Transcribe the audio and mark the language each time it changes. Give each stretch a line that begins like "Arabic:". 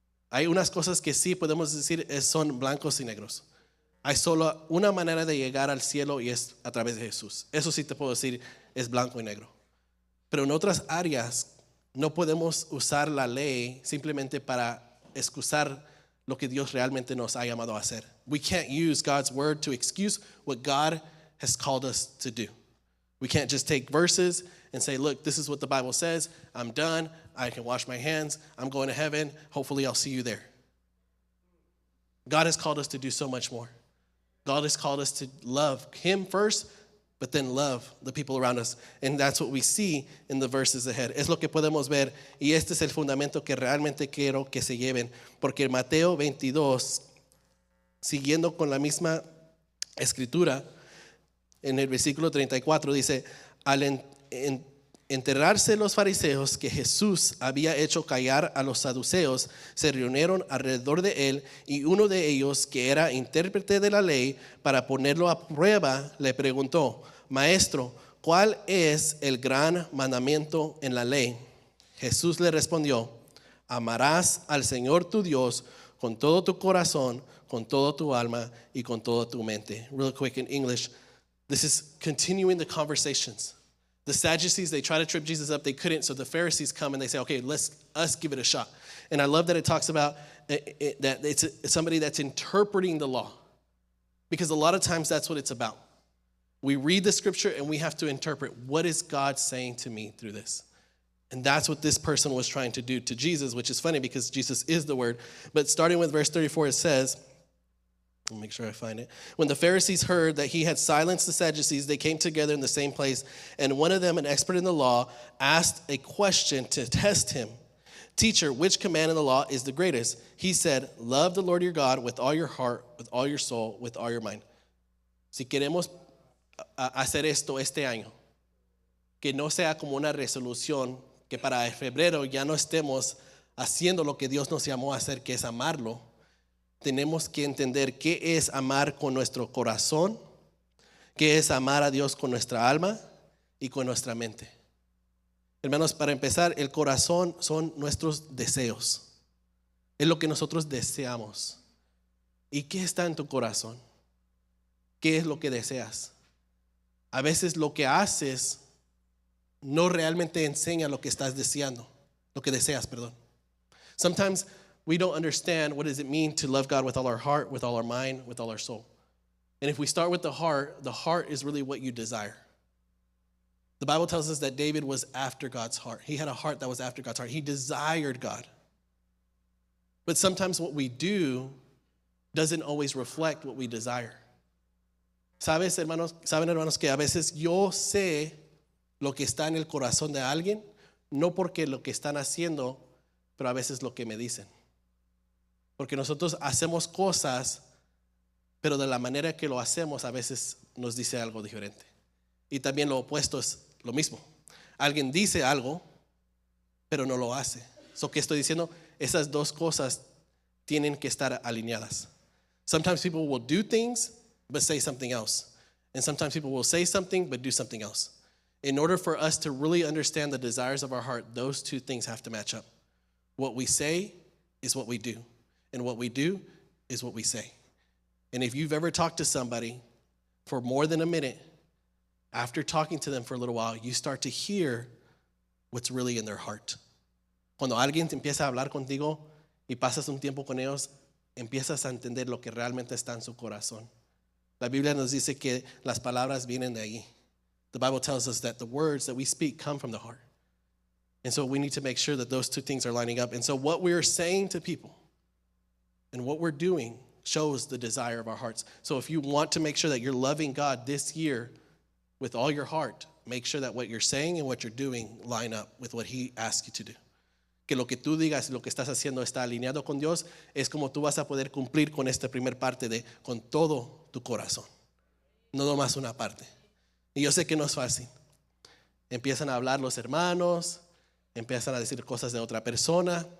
Spanish: Hay unas cosas que sí podemos decir son blancos y negros. Hay solo una manera de llegar al cielo y es a través de Jesús. Eso sí te puedo decir, es blanco y negro. Pero en otras áreas no podemos usar la ley simplemente para excusar lo que Dios realmente nos ha llamado a hacer.
English: We can't use God's word to excuse what God has called us to do. We can't just take verses and say, look, this is what the Bible says. I'm done. I can wash my hands. I'm going to heaven. Hopefully I'll see you there. God has called us to do so much more. God has called us to love Him first, but then love the people around us. And that's what we see in the verses ahead.
Spanish: Es lo que podemos ver. Y este es el fundamento que realmente quiero que se lleven. Porque en Mateo 22, siguiendo con la misma escritura, en el versículo 34 dice, al enterarse los fariseos que Jesús había hecho callar a los saduceos, se reunieron alrededor de él, y uno de ellos, que era intérprete de la ley, para ponerlo a prueba, le preguntó, Maestro, ¿cuál es el gran mandamiento en la ley? Jesús le respondió, amarás al Señor tu Dios con todo tu corazón, con toda tu alma y con toda tu mente.
English: Real quick in English, this is continuing the conversations. The Sadducees, they try to trip Jesus up. They couldn't. So the Pharisees come and they say, okay, let's give it a shot. And I love that it talks about that it's somebody that's interpreting the law. Because a lot of times that's what it's about. We read the scripture and we have to interpret, what is God saying to me through this? And that's what this person was trying to do to Jesus, which is funny because Jesus is the word. But starting with verse 34, it says, let me make sure I find it. When the Pharisees heard that he had silenced the Sadducees, they came together in the same place. And one of them, an expert in the law, asked a question to test him. Teacher, which command in the law is the greatest? He said, love the Lord your God with all your heart, with all your soul, with all your mind.
Spanish: Si queremos hacer esto este año, que no sea como una resolución, que para febrero ya no estemos haciendo lo que Dios nos llamó a hacer, que es amarlo. Tenemos que entender qué es amar con nuestro corazón, qué es amar a Dios con nuestra alma y con nuestra mente. Hermanos, para empezar, el corazón son nuestros deseos. Es lo que nosotros deseamos. ¿Y qué está en tu corazón? ¿Qué es lo que deseas? A veces lo que haces no realmente enseña lo que estás deseando, lo que deseas, perdón.
English: Sometimes we don't understand what does it mean to love God with all our heart, with all our mind, with all our soul. And if we start with the heart is really what you desire. The Bible tells us that David was after God's heart. He had a heart that was after God's heart. He desired God. But sometimes what we do doesn't always reflect what we desire.
Spanish: Saben, hermanos, que a veces yo sé lo que está en el corazón de alguien, no porque lo que están haciendo, pero a veces lo que me dicen. Porque nosotros hacemos cosas, pero de la manera que lo hacemos a veces nos dice algo diferente. Y también lo opuesto es lo mismo. Alguien dice algo, pero no lo hace. ¿Qué estoy diciendo? Esas dos cosas tienen que estar alineadas.
English: Sometimes people will do things but say something else. And sometimes people will say something but do something else. In order for us to really understand the desires of our heart, those two things have to match up. What we say is what we do, and what we do is what we say. And if you've ever talked to somebody for more than a minute, after talking to them for a little while, you start to hear what's really in their heart.
Spanish: Cuando alguien te empieza a hablar contigo y pasas un tiempo con ellos, empiezas a entender lo que realmente está en su corazón. La Biblia nos dice que las palabras vienen de ahí.
English: The Bible tells us that the words that we speak come from the heart. And so we need to make sure that those two things are lining up. And so what we're saying to people and what we're doing shows the desire of our hearts. So if you want to make sure that you're loving God this year with all your heart, make sure that what you're saying and what you're doing line up with what He asks you to do.
Spanish: Que lo que tú digas y lo que estás haciendo está alineado con Dios, es como tú vas a poder cumplir con esta primer parte de con todo tu corazón. No nomás una parte. Y yo sé que no es fácil. Empiezan a hablar los hermanos, empiezan a decir cosas de otra persona.